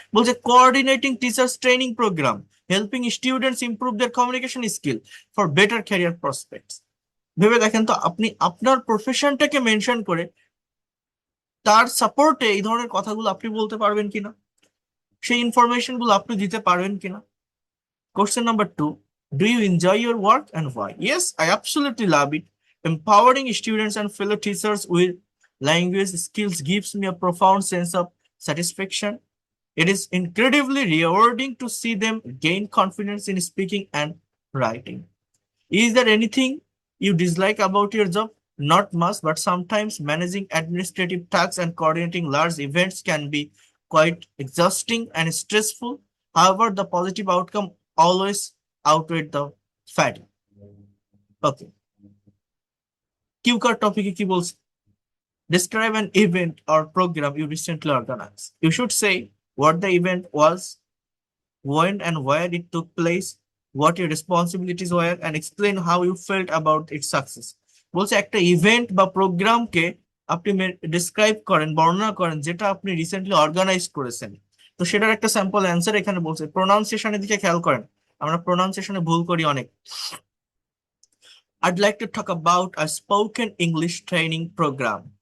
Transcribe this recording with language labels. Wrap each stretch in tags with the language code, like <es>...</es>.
<bn>বলছে</bn> <en>Coordinating teachers training program, helping students improve their communication skill for better career prospects.</en> <bn>ভেবে দেখেন তো, আপনি আপনার প্রফেশনটাকে মেনশন করে তার সাপোর্টে এই ধরনের কথাগুলো আপনি বলতে পারবেন কিনা, সেই ইনফরমেশন গুলো আপনি দিতে পারবেন কিনা।</bn> <en>Question number 2, do you enjoy your work and why? Yes, I absolutely love it. Empowering students and fellow teachers with language skills gives me a profound sense of satisfaction. It is incredibly rewarding to see them gain confidence in speaking and writing. Is there anything you dislike about your job? Not much, but sometimes managing administrative tasks and coordinating large events can be quite exhausting and stressful. However, the positive outcome always outweigh the fatigue. Okay.</en> <bn>কিউকার টপিকে কি বলছে?</bn> <en>Describe an event or program you recently organized. You should say what the event was, when and where it took place, what your responsibilities were, and explain how you felt about its success.</en> <bn>বলছে একটা event বা প্রোগ্রামকে আপনি describe করেন, বর্ণনা করেন, যেটা আপনি recently organise করেছেন। তো সেটার একটা স্যাম্পল অ্যান্সার এখানে বলছে। প্রোনাউন্সিয়েশনের দিকে খেয়াল করেন, আমরা প্রোনাউন্সিয়েশনে ভুল করি অনেক।</bn> <en>I'd like to talk about a spoken English training program.</en>